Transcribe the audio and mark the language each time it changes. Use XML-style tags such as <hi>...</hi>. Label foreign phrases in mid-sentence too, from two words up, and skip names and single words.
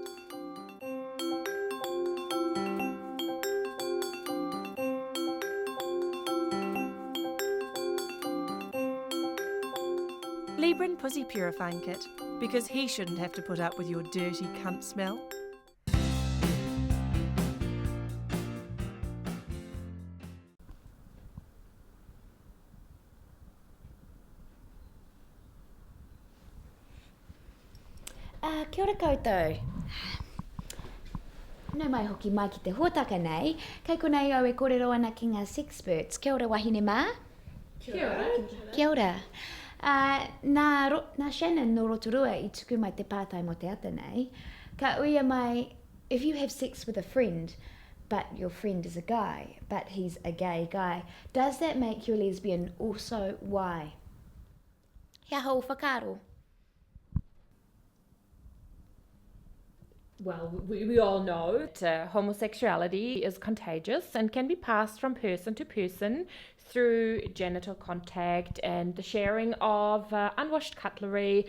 <en>Libran Pussy Purifying Kit, because he shouldn't have to put up with your dirty cunt smell.</en> <mi>Kia ora koutou. Nau mai hoki mai ki te huataka nei, kei konei au e kōrero ana ki ngā sexperts. Kia ora wahine mā. Kia ora. Kia ora. Nā Shannon no Rotorua I tuku mai te pātai mo te ata nei. Ka uia mai,</mi> <en>if you have sex with a friend, but your friend is a guy, but he's a gay guy, does that make you a lesbian? Also, why?</en> <mi>Kia hou whakaro.</mi> <en>Well, we all know that homosexuality is contagious and can be passed from person to person through genital contact and the sharing of unwashed cutlery.</en>